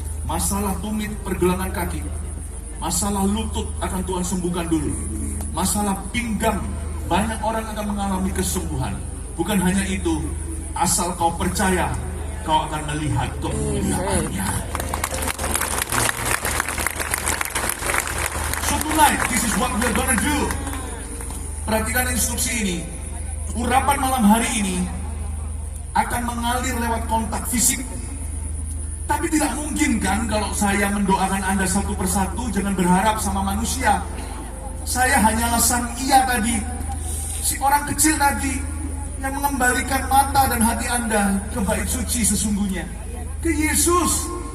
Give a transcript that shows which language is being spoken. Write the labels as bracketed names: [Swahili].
[Indonesian] Masalah tumit pergelangan kaki, masalah lutut akan Tuhan sembuhkan dulu. Masalah pinggang, banyak orang akan mengalami kesembuhan. Bukan hanya itu, asal kau percaya, kau akan melihat kemuliaannya. [English] So tonight, this is what we're gonna do. [Indonesian] Perhatikan instruksi ini. Urapan malam hari ini akan mengalir lewat kontak fisik. Tapi tidak mungkin kan kalau saya mendoakan Anda satu persatu, jangan berharap sama manusia. Saya hanyalah sang iya tadi, si orang kecil tadi yang mengembalikan mata dan hati Anda ke bait suci sesungguhnya, ke Yesus.